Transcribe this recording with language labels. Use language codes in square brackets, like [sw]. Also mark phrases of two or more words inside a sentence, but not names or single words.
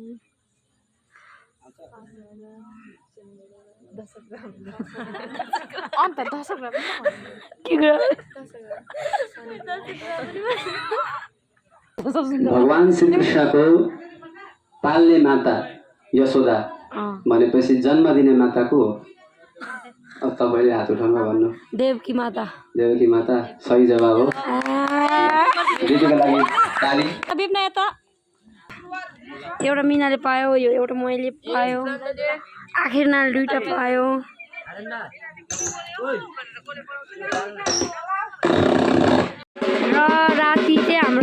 [ne] अन्त 10 ग्राम के ग्रह भगवान श्रीकृष्णको पाल्ने माता यशोदा भनेपछि जन्म दिने माता को हो अब तपाईँले हात उठाउनु भन्नु देवकी माता देवकी माता सही जवाब हो दिदीको लागि ताली बिप्ना यता एउटा मिनाले पायो यो एउटा मैले पायो आखिरमा दुईटा पायो र राति चाहिँ हाम्रो